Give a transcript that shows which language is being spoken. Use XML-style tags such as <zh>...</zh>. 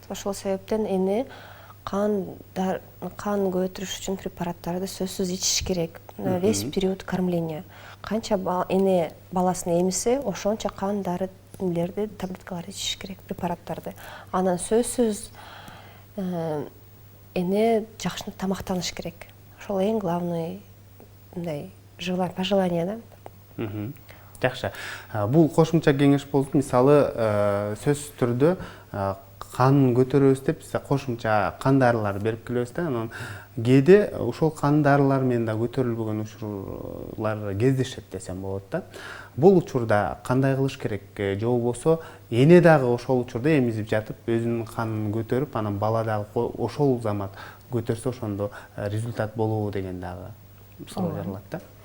<ky>Ошол себептен эне кан көтөрүш үчүн препараттарды сөзсүз ичиш керек.</ky> <ru>Весь период кормления.</ru> <ky>Канча эне баласын эмисе, ошончо кан дарыларды, таблеткаларды ичиш керек, препараттарды. Анан сөзсүз эне жакшы тамактаныш керек. Ошол эң главный мындай пожелание да. Жакшы. Бул кошумча кеңеш болду. Мисалы сөзсүз түрдө кан көтөрөбүз деп кошумча кан дарылар берип келебиз да. Анан кээде ошол кан дарылар менен да көтөрүлбөгөн учурлар кездешет десем болот да. Бул учурда кандай кылыш керек? Же болбосо эне дагы ошол учурда эмизип жатып өзүнүн канын көтөрүп, анан бала дагы ошол замат көтөрсө ошондо результат болобу деген дагы суроо жаралат да.</ky>